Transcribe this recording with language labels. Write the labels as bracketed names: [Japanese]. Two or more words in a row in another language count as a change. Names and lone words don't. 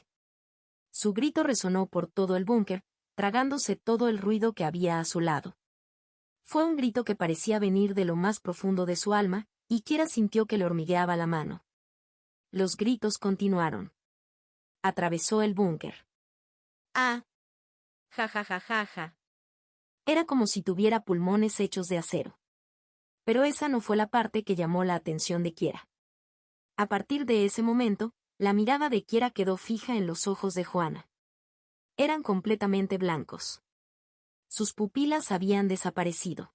[Spanish] Su grito resonó por todo el búnker, tragándose todo el ruido que había a su lado. Fue un grito que parecía venir de lo más profundo de su alma, y Kiera sintió que le hormigueaba la mano. Los gritos continuaron. Atravesó el búnker. ¡Ah! ¡Ja ja ja ja ja! Era como si tuviera pulmones hechos de acero. Pero esa no fue la parte que llamó la atención de Kiera. A partir de ese momento, la mirada de Kiera quedó fija en los ojos de Juana. Eran completamente blancos. Sus pupilas habían desaparecido.